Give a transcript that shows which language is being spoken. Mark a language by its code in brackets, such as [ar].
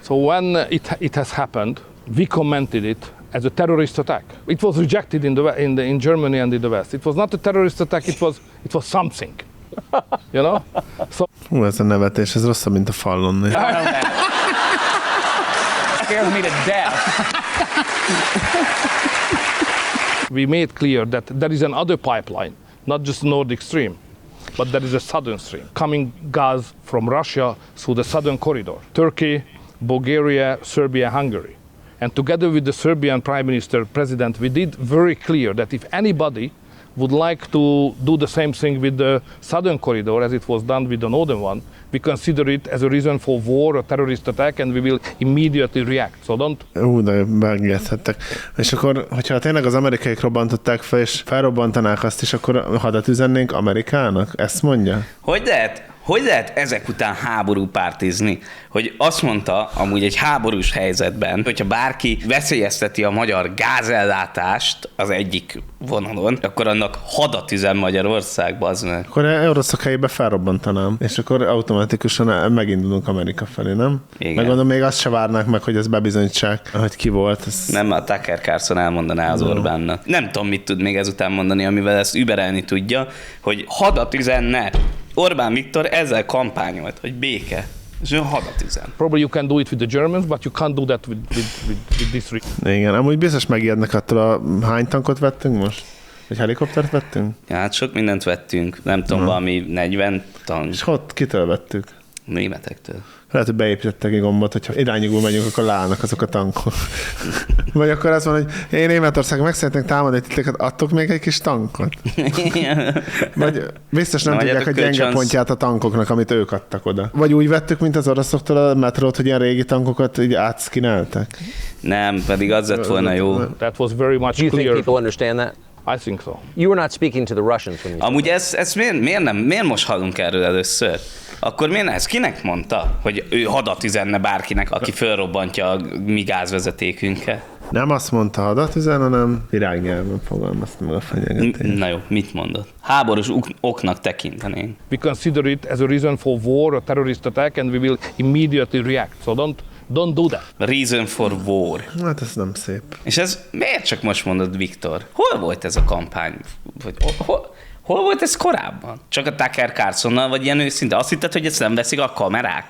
[en] So when it has happened, we commented it as a terrorist attack. It was rejected in Germany and in the West. It was not a terrorist attack, it was something. You know? So. [hu] Hú, ez a nevetés, ez rosszabb, mint a fallon. [en] It scares me to death. We made clear that there is another pipeline, not just Nord Stream, but there is a Southern Stream coming gas from Russia through the Southern Corridor, Turkey, Bulgaria, Serbia, Hungary. And together with the Serbian Prime Minister, President, we did very clear that if anybody would like to do the same thing with the Southern Corridor as it was done with the Northern one, we consider it as a reason for war or terrorist attack, and we will immediately react. So don't. [hu] De megijedhettek. És akkor, hogyha tényleg az amerikaiak robbantották fel, és felrobbantanák azt is, akkor hadat üzennénk Amerikának? Ezt mondja? Hogy lehet? Hogy lehet ezek után háború pártizni? Hogy azt mondta amúgy egy háborús helyzetben, hogyha bárki veszélyezteti a magyar gázellátást az egyik vonalon, akkor annak hadat üzen Magyarországba az meg. Akkor oroszok helyébe felrobbantanám, és akkor automatikusan megindulunk Amerika felé, nem? Igen. Megmondom, még azt se várnak meg, hogy ez bebizonyítsák, hogy ki volt. Ez... Nem, a Tucker Carlson elmondaná az Orbánnak. Nem tudom, mit tud még ezután mondani, amivel ezt überelni tudja, hogy hadat üzenne. Orbán Viktor ezzel kampányolt, hogy béke. És ő hadat üzen. [en] Probably you can do it with the Germans, but you can't do that with this rig. [hu] Igen, amúgy biztos megijednek attól, a hány tankot vettünk most? Egy helikoptert vettünk? Ja, hát sok mindent vettünk. Nem tudom, valami 40 tank. És ott kitől vettük? Németektől. Lehet, hogy beépítettek egy gombot, hogyha irányigul megyünk, akkor leállnak azok a tankok. Vagy akkor az van, hogy én Németország meg szeretnék támadni titeket, adtok még egy kis tankot? Vagy biztos nem tudják a gyenge pontját a tankoknak, amit ők adtak oda. Vagy úgy vettük, mint az oroszoktól a metrót, hogy ilyen régi tankokat így átszkineltek? Nem, pedig az lett volna jó. [en] That was very much clear. Do you think people understand that? I think so. You were not speaking to the Russians when you said [hu] amúgy ezt miért most hallunk erről először? Akkor miért ez? Kinek mondta, hogy ő hadat üzenne bárkinek, aki felrobbantja a mi gázvezetékünket? Nem azt mondta, hadat üzen, hanem virágnyelven fogalmazta meg a fenyegetést. Na jó, mit mondod? Háborús oknak tekintenénk. [en] We consider it as a reason for war or terrorist attack, and we will immediately react. So don't do that. Reason for war. [hu] Hát ez nem szép. És ez miért csak most mondod, Viktor? Hol volt ez a kampány? Vagy hol volt ez korábban? Csak a Tucker Carlsonnal, vagy ilyen őszinte? Azt hitted, hogy ezt nem veszik a kamerák?